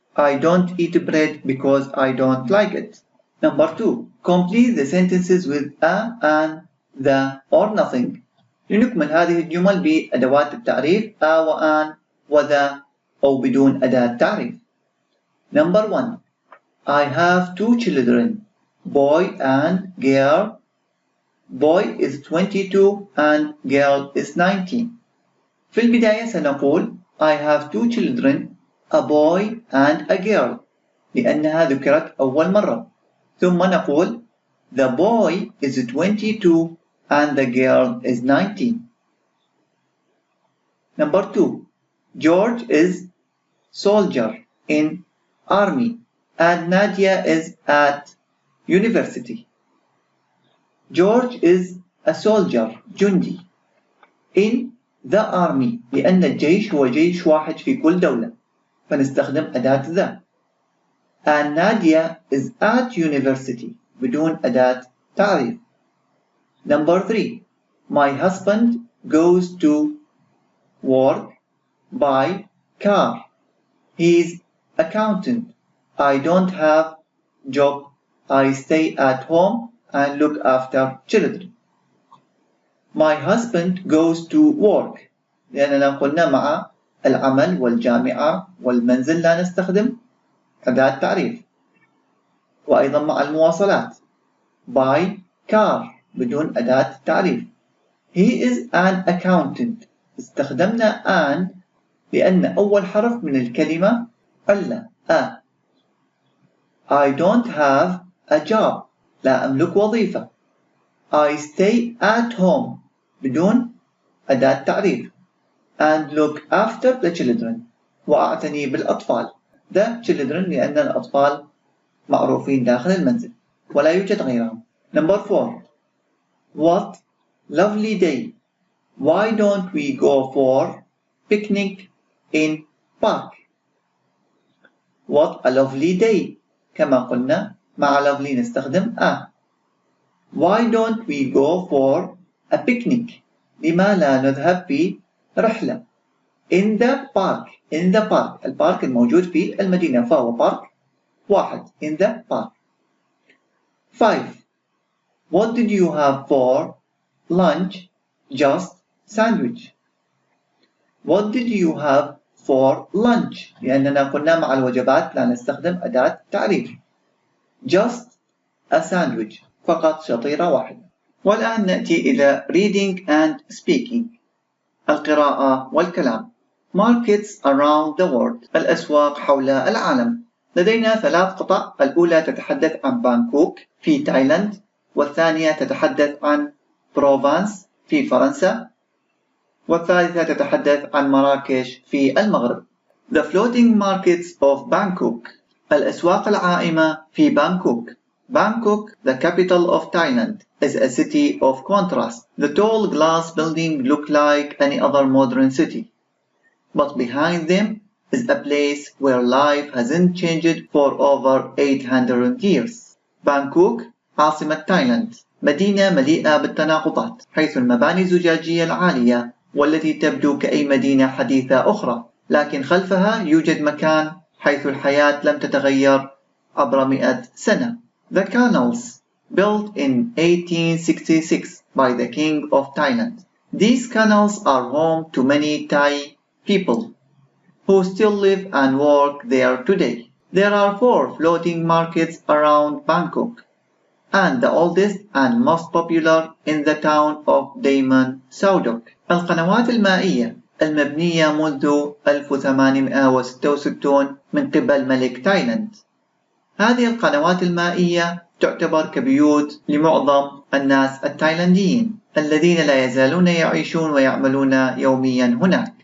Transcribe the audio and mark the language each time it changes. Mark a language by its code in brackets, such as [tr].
[en] I don't eat bread because I don't like it. Number 2. Complete the sentences with a, and, the, or nothing. [ar] لنكمل هذه الجمل بأدوات التعريف a وان وذا أو بدون أداة تعريف. [en] Number 1. I have 2 children, boy and girl. Boy is 22 and girl is 19. [ar] في البداية سنقول [en] I have 2 children, a boy and a girl [ar] لأنها ذكرت أول مرة. ثم نقول [en] the boy is 22 and the girl is 19. Number 2. George is soldier in army and Nadia is at university. George is a soldier, [ar] جندي, [en] in the army [ar] لأن الجيش هو جيش واحد في كل دولة، فنستخدم أداة the. [en] And Nadia is at university [ar] بدون أداة تعريف. [en] Number 3. My husband goes to work by car. He is accountant. I don't have job. I stay at home and look after children. My husband goes to work [ar] لأننا قلنا مع العمل والجامعة والمنزل لا نستخدم أداة تعريف، وأيضا مع المواصلات [en] by car [ar] بدون أداة تعريف. [en] He is an accountant. [ar] استخدمنا an لأن أول حرف من الكلمة ألا a. [en] I don't have a job. [ar] لا أملك وظيفة. [en] I stay at home [ar] بدون أداة تعريف. [en] And look after the children. [ar] وأعتني بالأطفال. [en] The children [ar] لأن الأطفال معروفين داخل المنزل ولا يوجد غيرهم. [en] Number 4. What lovely day. Why don't we go for picnic in park? What a lovely day. [ar] كما قلنا مع lovely نستخدم a. [en] Why don't we go for a picnic? [ar] لما لا نذهب في رحلة [en] in the park. in the park. [ar] البارك الموجود في المدينة فهو بارك واحد [en] in the park. 5. What did you have for lunch? Just sandwich. What did you have for lunch? [ar] لأننا قلنا مع الوجبات لا نستخدم أداة تعريف. [en] Just a sandwich. [ar] فقط شطيرة واحدة. والآن نأتي إلى [en] reading and speaking. [ar] القراءة والكلام. [en] Markets around the world. [ar] الأسواق حول العالم. لدينا 3 قطع. الأولى تتحدث عن بانكوك في تايلاند، والثانية تتحدث عن بروفانس في فرنسا، والثالثة تتحدث عن مراكش في المغرب. [en] The floating markets of Bangkok. [ar] الأسواق العائمة في بانكوك. [en] Bangkok, the capital of Thailand, is a city of contrast. The tall glass buildings look like any other modern city, but behind them is a place where life hasn't changed for over 800 years. [ar] Bangkok عاصمة تايلاند، مدينة مليئة بالتناقضات، حيث المباني الزجاجية العالية والتي تبدو كأي مدينة حديثة أخرى، لكن خلفها يوجد مكان حيث الحياة لم تتغير عبر 100 سنة. [en] The Canals, built in 1866 by the King of Thailand. These canals are home to many Thai people who still live and work there today. There are 4 floating markets around Bangkok, and the oldest and most popular in the town of Dayman Saudok. [ar] القنوات المائية المبنية منذ 1866 من قبل ملك تايلاند. هذه القنوات المائية تعتبر كبيوت لمعظم الناس التايلانديين الذين لا يزالون يعيشون ويعملون يوميا هناك.